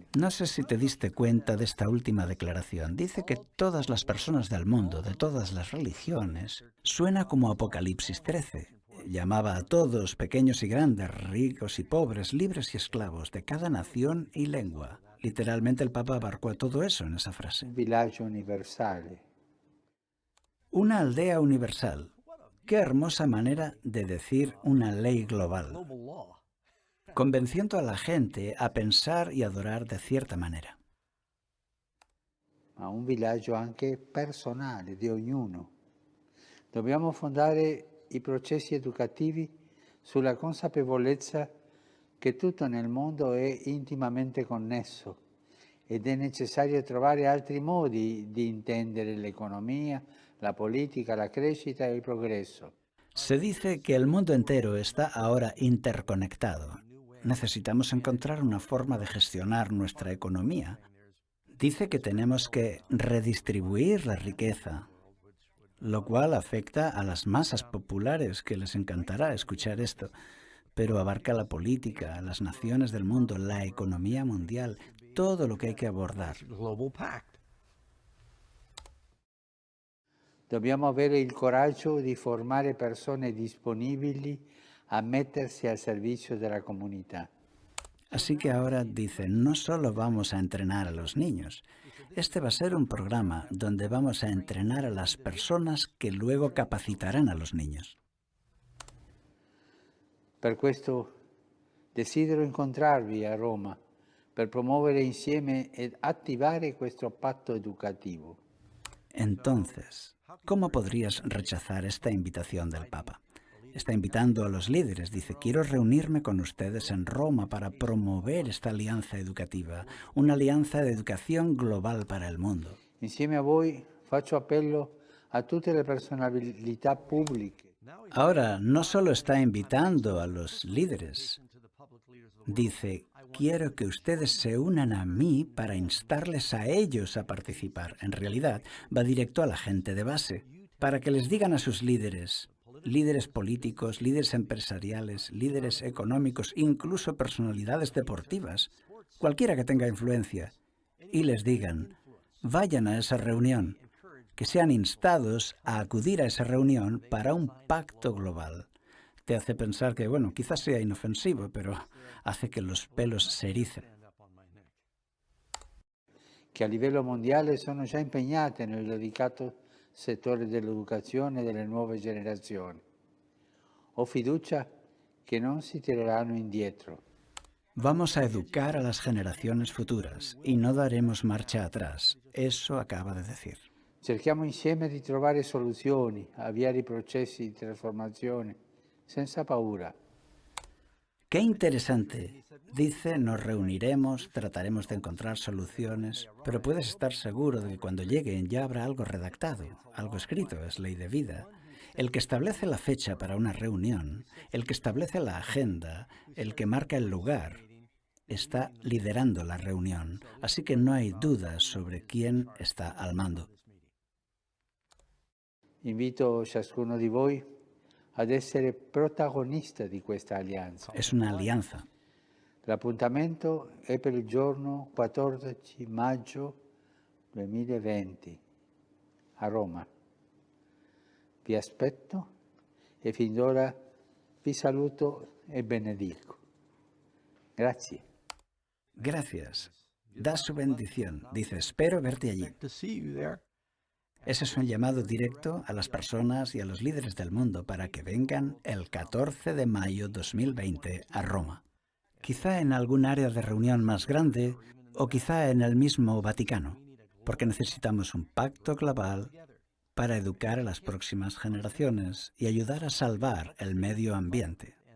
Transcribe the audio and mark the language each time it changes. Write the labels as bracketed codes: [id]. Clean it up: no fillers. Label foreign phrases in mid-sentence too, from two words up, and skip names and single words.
[es] No sé si te diste cuenta de esta última declaración. Dice que todas las personas del mundo, de todas las religiones, suena como Apocalipsis 13. Llamaba a todos, pequeños y grandes, ricos y pobres, libres y esclavos, de cada nación y lengua. Literalmente el Papa abarcó a todo eso en esa frase. [it] Un villaggio universale. [es] Una aldea universal. Qué hermosa manera de decir una ley global, convenciendo a la gente a pensar y adorar de cierta manera. [it] Ma un villaggio anche personale di ognuno. Dobbiamo fondare i processi educativi sulla consapevolezza che tutto nel mondo è intimamente connesso ed è necessario trovare altri modi di intendere l'economia, la política, la crescita [es] y el progreso. Se dice que el mundo entero está ahora interconectado. Necesitamos encontrar una forma de gestionar nuestra economía. Dice que tenemos que redistribuir la riqueza, lo cual afecta a las masas populares, que les encantará escuchar esto, pero abarca la política, las naciones del mundo, la economía mundial, todo lo que hay que abordar. [it] Dobbiamo avere il coraggio di formare persone disponibili a mettersi al servizio della comunità. [es] Así que ahora dice, no solo vamos a entrenar a los niños, este va a ser un programa donde vamos a entrenar a las personas que luego capacitarán a los niños. [it] Per questo desidero incontrarvi a Roma per promuovere insieme ed attivare questo patto educativo. [es] Entonces, ¿cómo podrías rechazar esta invitación del Papa? Está invitando a los líderes, dice, quiero reunirme con ustedes en Roma para promover esta alianza educativa, una alianza de educación global para el mundo. [it] Insieme a voi faccio appello a tutte le personalità pubbliche. [es] Ahora, no solo está invitando a los líderes, dice, quiero que ustedes se unan a mí para instarles a ellos a participar. En realidad, va directo a la gente de base, para que les digan a sus líderes, líderes políticos, líderes empresariales, líderes económicos, incluso personalidades deportivas, cualquiera que tenga influencia, y les digan, vayan a esa reunión, que sean instados a acudir a esa reunión para un pacto global. Te hace pensar que, bueno, quizás sea inofensivo, pero hace que los pelos se ericen. [it] Che a livello mondiale sono già impegnate nel delicato settore dell'educazione delle nuove generazioni. Ho fiducia che non si tireranno indietro. [es] Vamos a educar a las generaciones futuras y no daremos marcha atrás. Eso acaba de decir. [it] Cerchiamo insieme di trovare soluzioni, avviare i processi di trasformazione, senza paura. [es] ¡Qué interesante! Dice, nos reuniremos, trataremos de encontrar soluciones, pero puedes estar seguro de que cuando lleguen ya habrá algo redactado, algo escrito, es ley de vida. El que establece la fecha para una reunión, el que establece la agenda, el que marca el lugar, está liderando la reunión, así que no hay dudas sobre quién está al mando. [it] Invito ciascuno di voi ad essere protagonista di questa alleanza. [es] Es una alianza. [it] L'appuntamento è per il giorno 14 maggio 2020 a Roma. Vi aspetto e fin d'ora vi saluto e benedico. Grazie. [es] Gracias. Da su bendición. Dice, espero verte allí. Ese es un llamado directo a las personas y a los líderes del mundo para que vengan el 14 de mayo 2020 a Roma. Quizá en algún área de reunión más grande o quizá en el mismo Vaticano, porque necesitamos un pacto global para educar a las próximas generaciones y ayudar a salvar el medio ambiente.